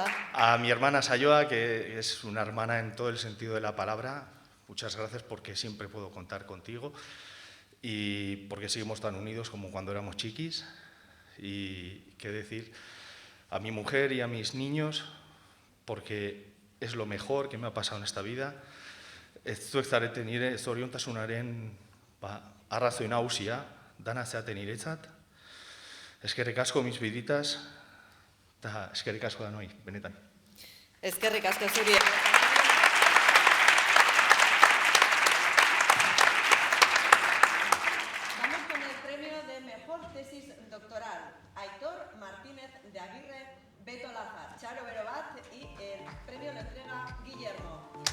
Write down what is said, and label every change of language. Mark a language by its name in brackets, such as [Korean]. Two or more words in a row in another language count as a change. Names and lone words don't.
[Spanish] A mi hermana Sayoa, que es una hermana en todo el sentido de la palabra, muchas gracias porque siempre puedo contar contigo y porque seguimos tan unidos como cuando éramos chiquis. Y qué decir, a mi mujer y a mis niños, porque es lo mejor que me ha pasado en esta vida. [Basque] Zuek nire zoriontasunaren arrazoi nagusia, dana zeate niretzat. Eskerrik asko [Spanish] mis biditas, [Basque] eta eskerrik asko danoi, benetan. Eskerrik asko zuri. [Spanish] Vamos con el premio de mejor tesis doctoral, Aitor Martínez de Aguirre Beto Lázaro. Álvaro Berobat y el premio lo entrega Guillermo.